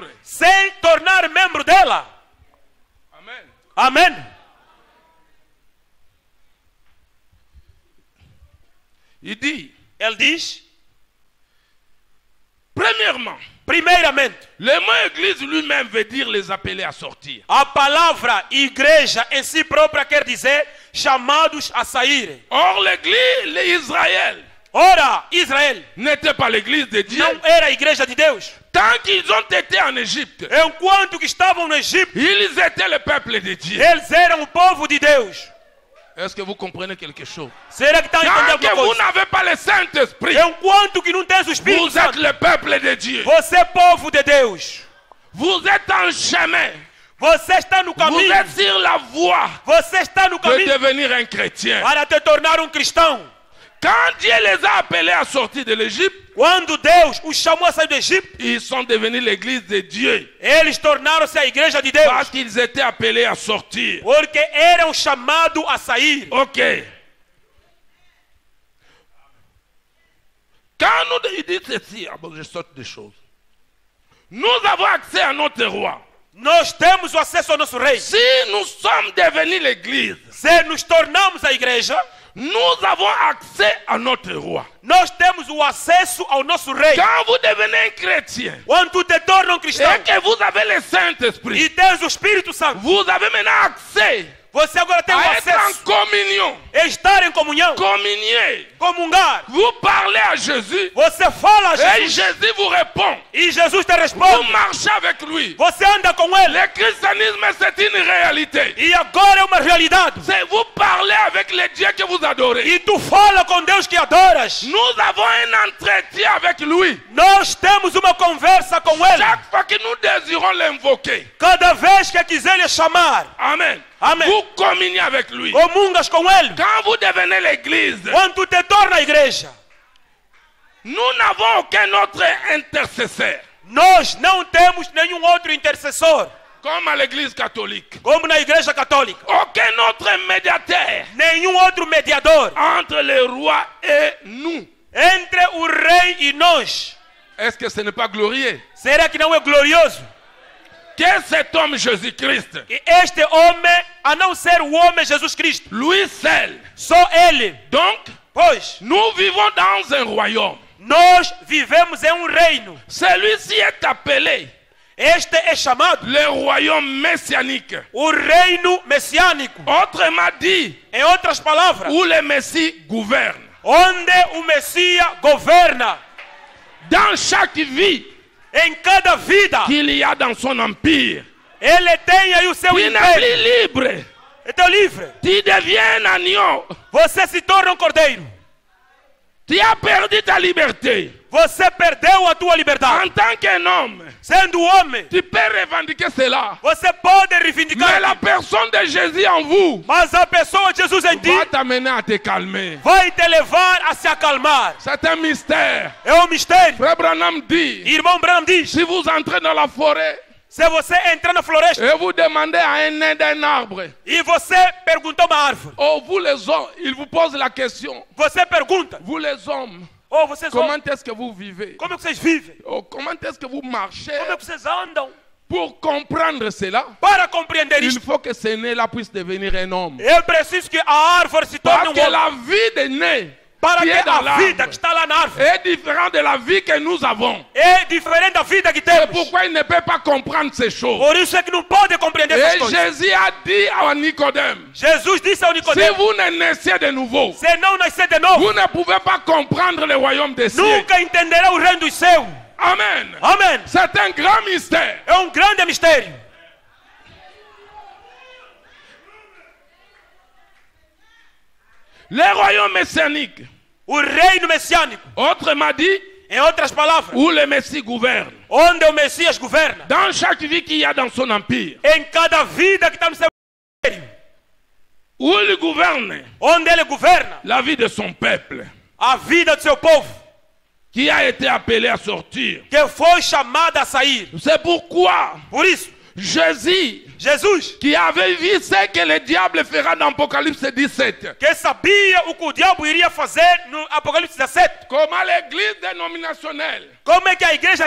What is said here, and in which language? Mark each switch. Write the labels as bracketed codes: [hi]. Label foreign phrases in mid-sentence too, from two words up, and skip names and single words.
[pt] sem tornar membro dela? [fr] Amen. [pt] Amém. [fr] Il dit, [pt] Ele diz, [fr] premièrement, [pt] primeiramente, [fr] le mot église lui-même veut dire les appeler à sortir. [pt] a palavra igreja em si própria quer dizer chamados a sair. [fr] Or, l'église, l'Israël, [pt] Ora, Israel [fr] n'était pas l'église de Dieu. [pt] não era a igreja de Deus. [fr] Tant qu'ils ont été en Égypte, [pt] Enquanto que estavam no Egito, [fr] ils étaient le peuple de Dieu. [pt] eles eram o povo de Deus. [fr] Est-ce que vous comprenez quelque chose? [pt] Será que estão [fr] Tant [pt] entendendo [fr] que [pt] alguma [fr] vous [pt] coisa? [fr] n'avez pas le Saint-Esprit, [pt] Enquanto que não tens o Espírito [fr] vous êtes [pt] Santo, [fr] le peuple de Dieu. [pt] você é povo de Deus. [fr] Vous êtes en chemin. [pt] Você está no [fr] Vous [pt] caminho. [fr] êtes sur la voie [pt] Você está no [fr] de [pt] caminho [fr] devenir un chrétien. [pt] para te tornar um cristão. [fr] Quand Dieu les a appelés à sortir de l'Égypte, [pt] Quando Deus os chamou a sair do Egito, [fr] ils sont devenus l'église de Dieu. [pt] eles tornaram-se a igreja de Deus. [fr] Parce qu'ils étaient appelés à sortir. [pt] Porque eram chamados a sair. [fr] Ok. Quand nous disons ceci, je saute des choses. Nous avons accès à notre roi. [pt] Nós temos o acesso ao nosso rei. [fr] Si nous sommes devenus l'église, [pt] Se nos tornamos a igreja, [fr] nous avons accès à notre roi. [pt] nós temos o acesso ao nosso rei. [fr] Quand vous devenez un chrétien [pt] Quando tu te torna um cristão [fr] et que vous avez le Saint-Esprit, [pt] e tens o Espírito Santo, [fr] vous avez maintenant accès [pt] você agora tem o [fr] à être en [pt] acesso [fr] communion. [pt] a estar em comunhão, [fr] Communier. [pt] comungar. [fr] Vous parlez à Jésus [pt] Você fala a [fr] et [pt] Jesus [fr] Jésus vous répond. [pt] e Jesus te [fr] Vous [pt] responde. [fr] marchez avec lui. [pt] Você anda com ele [fr] Le christianisme, c'est une réalité. [pt] e agora é uma realidade. [fr] C'est vous parlez avec le Dieu que vous adorez. [pt] E tu fala com Deus que adoras. [fr] Nous avons un entretien avec lui. [pt] Nós temos uma conversa com ele. [fr] Chaque fois que nous désirons l'invoquer. [pt] Cada vez que quiser lhe chamar, [fr] Amen. [pt] Amen. [fr] Vous communiez avec lui. [pt] comungas com ele. [fr] Quand vous devenez l'église, [pt] Quando tu te torna a igreja, [fr] nous n'avons aucun autre intercesseur. [pt] nós não temos nenhum outro intercessor. [fr] Comme à l'église catholique. [pt] como na igreja católica. [fr] Aucun autre médiateur [pt] Nenhum outro mediador [fr] entre le roi et nous. [pt] entre o rei e nós. [fr] Est-ce que ce n'est pas glorieux? [pt] Será que não é glorioso? [fr] Que cet homme Jésus-Christ, [pt] E este homem, a não ser o homem Jesus Cristo, [fr] lui seul. [pt] só ele. [fr] Donc, [pt] Pois, [fr] nous vivons dans un royaume. [pt] nós vivemos em reino. [fr] Celui-ci est appelé [pt] Este é chamado [fr] le royaume messianique. [pt] o reino messiânico. [fr] Autrement dit, [pt] Em outras palavras, [fr] où le Messie gouverne. [pt] onde o Messias governa. [fr] Dans chaque vie [pt] Em cada vida, [fr] qu'il y a dans son empire, [pt] ele tem aí o seu [fr] tu n'es [pt] império. [fr] plus libre. [pt] Então livre. [fr] Tu deviens un agneau. [pt] Você se torna cordeiro. [fr] Tu as perdu ta liberté. [pt] Você perdeu a tua liberdade. [fr] En tant qu'un homme, [pt] Sendo homem, [fr] tu peux revendiquer cela. [pt] você pode [fr] Mais [pt] reivindicar. [fr] la personne de Jésus en vous [pt] Mas a pessoa de Jesus em ti [fr] va t'amener à te calmer. [pt] vai te levar a se acalmar. [fr] C'est un mystère. [pt] É um mistério. [fr] Frère Branham dit, [pt] Irmão Branham diz, [fr] si vous entrez dans la forêt [pt] se você entrar na floresta [fr] et vous demandez à un nain d'un arbre, [pt] e você perguntar uma árvore, [fr] oh vous les hommes, il vous pose la question, [pt] você pergunta, [fr] vous les hommes, [pt] oh vocês [fr] comment [pt] homens, [fr] est-ce que vous vivez? [pt] como é que vocês vivem? [fr] Oh, comment est-ce que vous marchez? [pt] Como é que vocês andam? [fr] Pour comprendre cela, [pt] Para compreender [fr] il [pt] isto, [fr] faut que ce nez-là puisse devenir un homme. [pt] é preciso que a árvore se torne [fr] Parce [pt] um [fr] que [pt] homem. [fr] la vie des nez [pt] Para [fr] qui [pt] que [fr] est dans [pt] a vida [fr] l'arbre [pt] que está lá na árvore [fr] est différente de la vie que nous avons. [pt] é diferente da vida que [fr] C'est [pt] temos. [fr] pourquoi il ne peut pas comprendre ces choses. [pt] Por isso é que não pode compreender essas [fr] Et [pt] coisas. [fr] Jésus a dit à Nicodème, [pt] Jesus disse ao [fr] si [pt] Nicodemo, [fr] vous ne naissez de nouveau, [pt] se não nascer de novo, [fr] vous ne pouvez pas comprendre le royaume des cieux. [pt] nunca entenderá o reino dos céus. [fr] Amen. [pt] Amém. [fr] C'est un grand mystère. [pt] É um grande mistério. [fr] Le royaume messianique, [pt] O reino messiânico, [fr] autrement dit, [pt] em outras palavras, [fr] où le Messie gouverne. [pt] onde o Messias governa, [fr] Dans chaque vie qu'il y a dans son empire, [pt] em cada vida que está no seu império, [fr] où il gouverne [pt] onde ele governa, [fr] la vie de son peuple, [pt] a vida do seu povo, [fr] qui a été appelé à sortir. [pt] que foi chamada a sair. [fr] C'est pourquoi [pt] Por isso, [fr] Jésus, [pt] Jesus, [fr] qui avait vu ce que le diable fera dans Apocalypse 17, [pt] que sabia o que o diabo iria fazer no Apocalipse 17, [fr] comment l'église dénominationnelle, [pt] como é que a igreja